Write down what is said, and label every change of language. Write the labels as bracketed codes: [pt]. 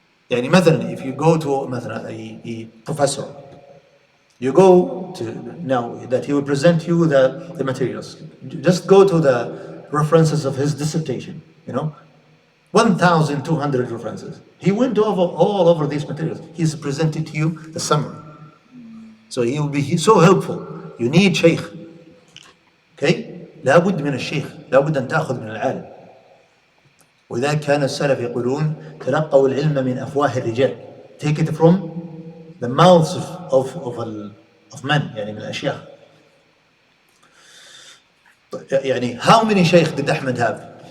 [ar] يعني مثلا, [en] if you go to مثلا a professor, you go to now that he will present you the materials. Just go to the references of his dissertation. 1,200 references. He went all over these materials. He's presented to you the summary. So he will be so helpful. You need Shaykh. Okay? [ar] لابد من الشيخ، لابد أن تأخذ من العالم. وإذا كان السلف يقولون تلقوا العلم من أفواه الرجال. [en] Take it from the mouths of men, [ar] من الأشياخ. [en] how many Shaykh did Ahmad have?